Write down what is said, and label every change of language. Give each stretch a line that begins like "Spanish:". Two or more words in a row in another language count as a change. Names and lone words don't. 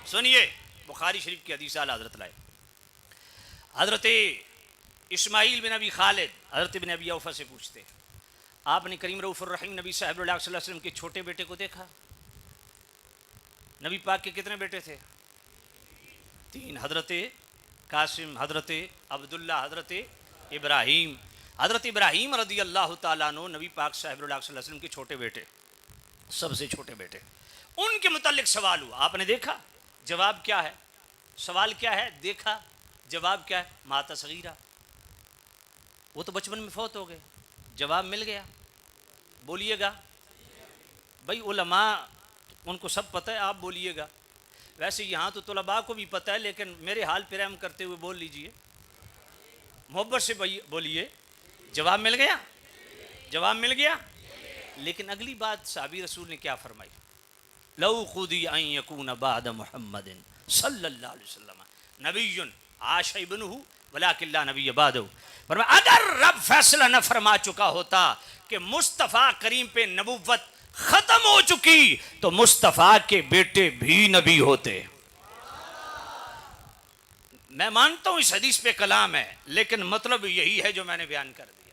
Hindi: सुनिए बुखारी शरीफ की हदीस आला हज़रत लाए, हज़रत इस्माइल बिन अबी खालिद हज़रत बिन अबी औफा से पूछते, आपने करीम रऊफुर रहीम नबी साहब
Arabic: صلى الله عليه وسلم
Hindi: के छोटे बेटे को देखा? नबी पाक के कितने बेटे थे? 3, हज़रत कासिम, हज़रत अब्दुल्ला, हज़रत इब्राहीम। हज़रत इब्राहीम
Arabic: رضي الله تعالى عنه
Hindi: नबी पाक साहब
Arabic: صلى الله عليه وسلم
Hindi: के छोटे बेटे, सबसे छोटे बेटे। उनके मुतालिक सवाल हुआ, आपने देखा? जवाब क्या है? सवाल क्या है? देखा। जवाब क्या है?
Arabic: مات صغيرا,
Hindi: वो तो बचपन में फौत हो गए। जवाब मिल गया, बोलिएगा भाई। उलमा उनको सब पता है, आप बोलिएगा। वैसे यहाँ तो तुलबा को भी पता है, लेकिन मेरे हाल पे रहम करते हुए बोल लीजिए, मोहब्बत से बोलिए। जवाब मिल गया, जवाब मिल गया। लेकिन अगली बात साहबी रसूल ने क्या फरमाई,
Arabic: لو قضي أن يكون بعد محمد صلى الله عليه وسلم نبي عاش ابنه ولكن لا نبي بعده.
Hindi: अगर रब फैसला न फरमा चुका होता कि मुस्तफ़ा करीम पे नबुव्वत खत्म हो चुकी तो मुस्तफ़ा के बेटे भी नबी होते। मैं मानता हूं इस हदीस पे कलाम है, लेकिन मतलब यही है जो मैंने बयान कर दिया।